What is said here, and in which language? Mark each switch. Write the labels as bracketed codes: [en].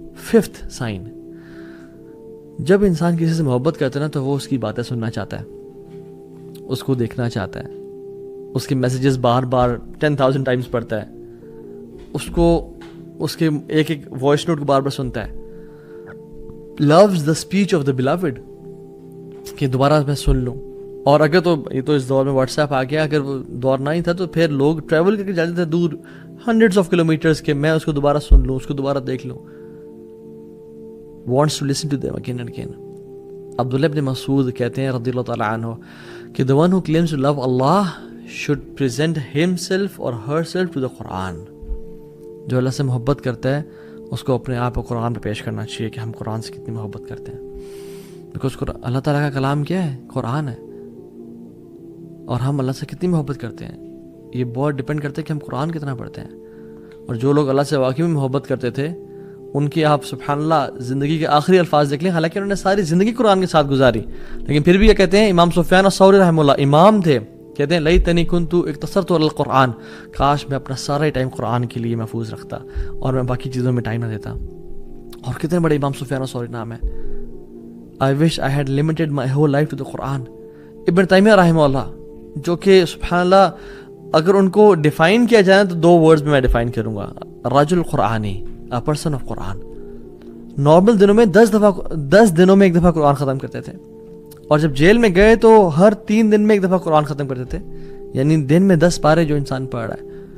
[ur] 5th sign, جب انسان کسی سے محبت کرتا ہے نا تو وہ اس کی باتیں سننا چاہتا ہے, اس کو دیکھنا چاہتا ہے, اس کے میسیجز بار بار 10,000 ٹائمز پڑھتا ہے, اس کو اس کے ایک ایک وائس نوٹ کو بار بار سنتا ہے. [en] loves the speech of the beloved, [ur] کہ دوبارہ میں سن لوں. اور اگر تو یہ تو اس دور میں واٹس ایپ آ گیا, اگر وہ دور نہ ہی تھا تو پھر لوگ ٹریول کر کے جاتے تھے دور [en] hundreds of kilometres [ur] کے, میں اس کو دوبارہ سن لوں, اس کو دوبارہ دیکھ لوں. [en] wants to listen to them again and again. [ur] عبداللہ ابن مسعود کہتے ہیں رضی اللہ تعالیٰ عنہ کہ [en] the one who claims to love Allah should present himself or herself to the Quran. [ur] جو اللہ سے محبت کرتا ہے اس کو اپنے آپ کو قرآن پہ پیش کرنا چاہیے کہ ہم قرآن سے کتنی محبت کرتے ہیں. بیکاز اللہ تعالیٰ کا کلام کیا ہے؟ قرآن ہے. اور ہم اللہ سے کتنی محبت کرتے ہیں یہ بہت ڈپینڈ کرتا ہے کہ ہم قرآن کتنا پڑھتے ہیں. اور جو لوگ اللہ سے واقعی میں محبت کرتے تھے ان کی آپ سبحان اللہ زندگی کے آخری الفاظ دیکھ لیں, حالانکہ انہوں نے ساری زندگی قرآن کے ساتھ گزاری, لیکن پھر بھی یہ کہتے ہیں, امام سفیان الثوری رحمہ اللہ امام تھے, کہتے ہیں [ar] لیتنی کنت اقتصرت علی القرآن, [ur] کاش میں اپنا سارا ٹائم قرآن کے لیے محفوظ رکھتا اور میں باقی چیزوں میں ٹائم نہ دیتا. اور کتنے بڑے امام سفیان الثوری نام ہے. [en] I wish I had limited my whole life to the Quran. [ur] ابن تیمیہ رحمہ اللہ, جو کہ سبحان اللہ اگر ان کو ڈیفائن کیا جائے تو 2 ورڈز میں ڈیفائن کروں گا, [ar] رجل قرآنی, [en] a person of [ur] Quran. Normal دنوں میں 10 دنوں میں ایک دفعہ قرآن ختم کرتے تھے, اور جب جیل میں گئے تو ہر 3 دن میں ایک دفعہ قرآن ختم کرتے تھے, یعنی دن میں 10 پارے جو انسان پڑھ رہا ہے.